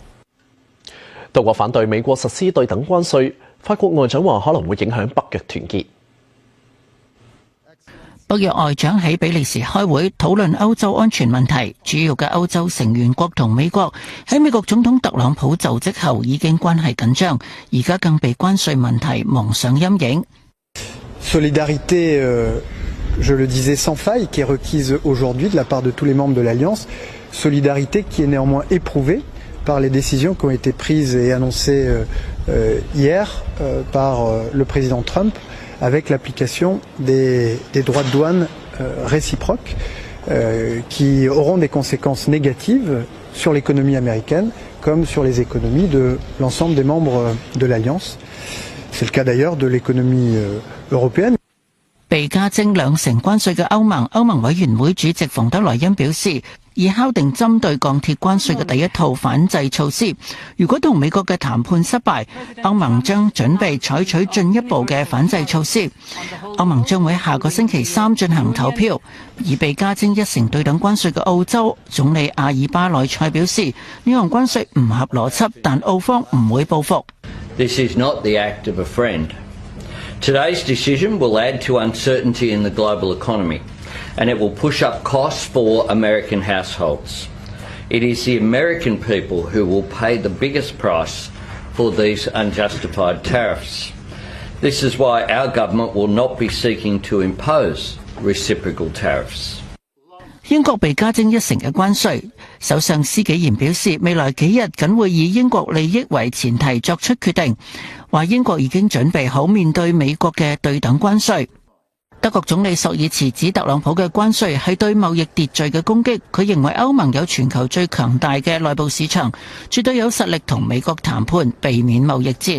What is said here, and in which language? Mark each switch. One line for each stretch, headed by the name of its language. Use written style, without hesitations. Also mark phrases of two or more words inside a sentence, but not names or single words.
Cantonese: 德國反對美國實施對等關稅，法國外長話可能會影響北約團結。北約外長喺比利時開會討論歐洲安全問題，主要嘅歐洲成員國同美國喺美國總統特朗普就職後已經關係緊張，而家更被關稅問題蒙上陰影。
French: Solidarité, je le disais sans faille, qui est requise aujourd'hui de la part de tous les membres de l'Alliance. Solidarité qui est néanmoins éprouvée par les décisions qui ont été prises et annoncées hier par le président Trump.Avec l'application des droits de douane réciproques qui auront des conséquences négatives sur l'économie américaine comme sur les économies de l'ensemble des membres de l'Alliance. C'est le cas d'ailleurs de l'économie européenne.
Cantonese: 被加徵2成關稅嘅歐盟委員會主席馮德萊恩表示，已敲定針對鋼鐵關稅嘅第一套反制措施。如果同美國嘅談判失敗，歐盟將準備採取進一步嘅反制措施。歐盟將會下個星期3進行投票。而被加徵1成對等關稅嘅澳洲總理阿爾巴內塞表示，呢項關稅唔合邏輯，但澳方唔會報復。
English: This is not the act of a friend.Today's decision will add to uncertainty in the global economy, and it will push up costs for American households. It is the American people who will pay the biggest price for these unjustified tariffs. This is why our government will not be seeking to impose reciprocal tariffs.
Cantonese: 英國被加徵1成嘅關稅，首相施紀賢表示，未來幾日僅會以英國利益為前提作出決定，話英國已經準備好面對美國嘅對等關稅。德國總理朔爾茨指特朗普嘅關稅係對貿易秩序嘅攻擊，佢認為歐盟有全球最強大嘅內部市場，絕對有實力同美國談判，避免貿易戰。